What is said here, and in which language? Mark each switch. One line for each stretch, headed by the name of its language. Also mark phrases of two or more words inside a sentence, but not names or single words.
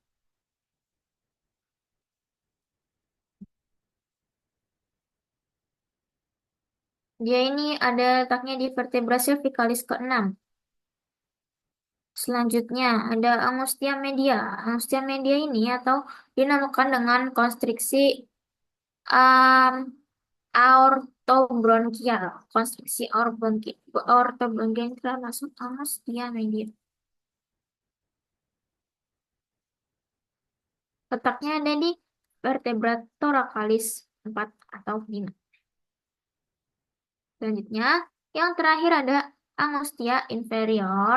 Indonesian: Dia ini ada letaknya di
Latin: vertebra cervicalis
Indonesian: ke-6. Selanjutnya ada
Latin: angustia media. Angustia media
Indonesian: ini atau dinamakan dengan konstriksi um, aortobronkial. Konstriksi aortobronkial termasuk
Latin: angustia media.
Indonesian: Letaknya ada di
Latin: vertebra thoracalis
Indonesian: 4 atau 5. Selanjutnya, yang terakhir ada
Latin: angustia inferior.